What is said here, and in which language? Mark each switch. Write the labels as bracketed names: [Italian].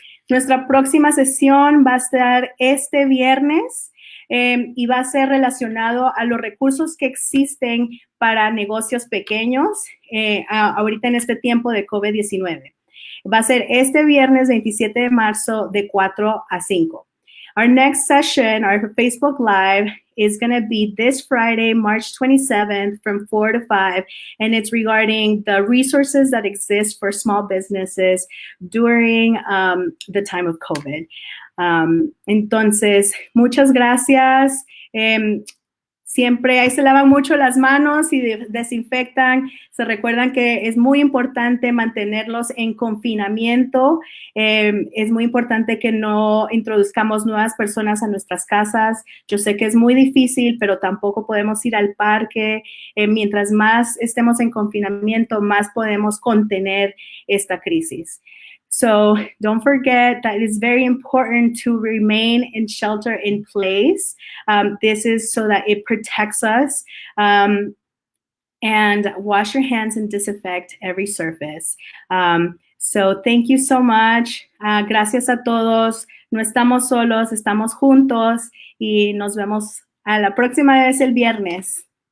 [Spanish] Nuestra próxima sesión va a estar este viernes y va a ser relacionado a los recursos que existen para negocios pequeños ahorita en este tiempo de COVID-19. Va a ser este viernes 27 de marzo de 4 a 5. [English] Our next session, our Facebook Live, is going to be this Friday, March 27th from 4 to 5, and it's regarding the resources that exist for small businesses during the time of COVID. [Spanish] Entonces, muchas gracias. Siempre ahí se lavan mucho las manos y desinfectan. Se recuerdan que es muy importante mantenerlos en confinamiento. Es muy importante que no introduzcamos nuevas personas a nuestras casas. Yo sé que es muy difícil, pero tampoco podemos ir al parque. Mientras más estemos en confinamiento, más podemos contener esta crisis. [English] So don't forget that it's very important to remain in shelter in place. This is so that it protects us. And wash your hands and disinfect every surface. So thank you so much. [Spanish] Gracias a todos. No estamos solos, estamos juntos y nos vemos a la próxima vez el viernes.